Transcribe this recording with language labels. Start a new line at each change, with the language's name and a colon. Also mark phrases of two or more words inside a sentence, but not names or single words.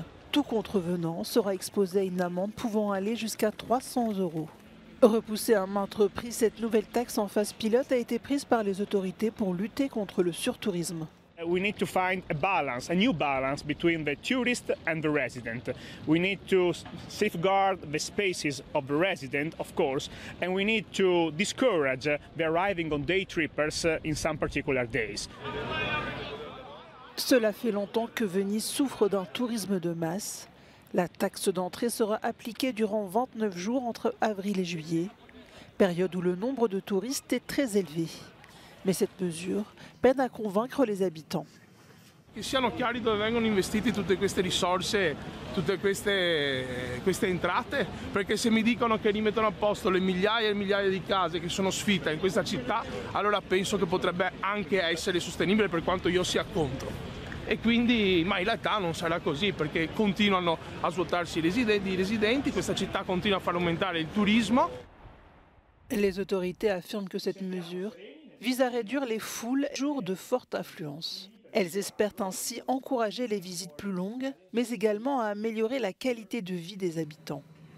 French: Tout contrevenant sera exposé à une amende pouvant aller jusqu'à 300 €. Repoussée à maintes reprises, cette nouvelle taxe en phase pilote a été prise par les autorités pour lutter contre le surtourisme.
English: We need to find a balance, a new balance between the tourist and the resident. We need to safeguard the spaces of the resident, of course, and we need to discourage the arriving on day trippers in some particular days.
French: Cela fait longtemps que Venise souffre d'un tourisme de masse. La taxe d'entrée sera appliquée durant 29 jours entre avril et juillet, période où le nombre de touristes est très élevé. Mais cette mesure peine à convaincre les habitants.
Italian: Che siano chiari dove vengono investiti tutte queste risorse, tutte queste entrate, perché se mi dicono che rimettono a posto le migliaia e migliaia di case che sono sfitte in questa città, allora penso che potrebbe anche essere sostenibile, per quanto io sia contro. E quindi, ma in realtà non sarà così, perché continuano a svuotarsi i residenti, questa città continua a far aumentare il turismo.
French: Les autorités affirment que cette mesure vise à réduire les foules jours de forte affluence. Elles espèrent ainsi encourager les visites plus longues, mais également à améliorer la qualité de vie des habitants.